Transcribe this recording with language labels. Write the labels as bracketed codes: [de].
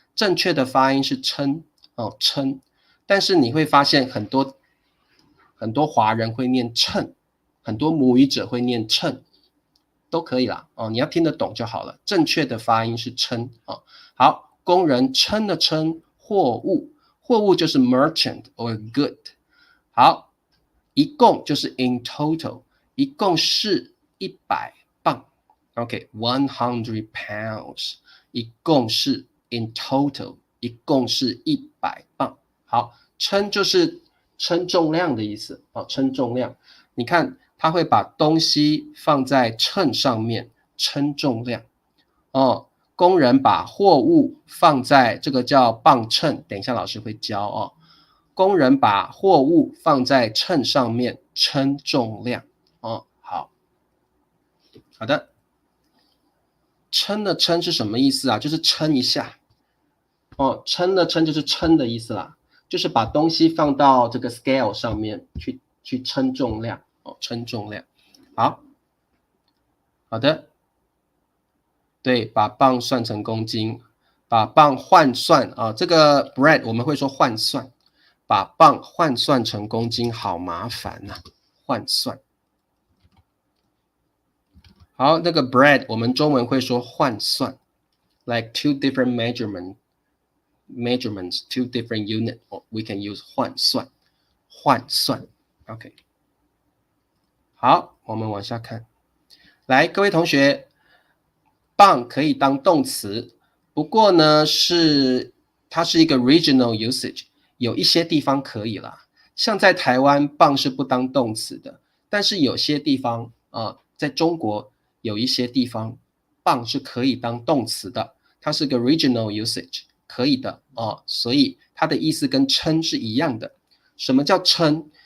[zh] 正确的发音是称称，但是你会发现很多华人会念称，很多母语者会念称，都可以啦你要听得懂就好了。正确的发音是称好，工人称了称货物，货物就是 merchant or good。好，一共就是 in total， 一共是100磅。 OK， 100 pounds， 一共是 in total， 一共是100磅。好，称就是称重量的意思称重量。你看，它会把东西放在秤上面称重量工人把货物放在这个叫磅秤，等一下老师会教工人把货物放在秤上面称重量好的。称了称是什么意思啊？就是称一下称了称就是称的意思啦，就是把东西放到这个 scale 上面去称重量称重量。好的，对，把磅算成公斤，把磅换算这个 bread 我们会说换算，把磅换算成公斤好麻烦换算。好，那个 bread 我们中文会说换算 [en] ，like two different measurements, two different units, we can use 换算 ，OK。 [zh] 好，我们往下看，来，各位同学，磅可以当动词，不过呢它是一个 regional usage， 有一些地方可以啦，像在台湾磅是不当动词的，但是有些地方在中国有一些地方磅是可以当动词的，它是个 regional usage， 可以的所以它的意思跟称是一样的。什么叫称？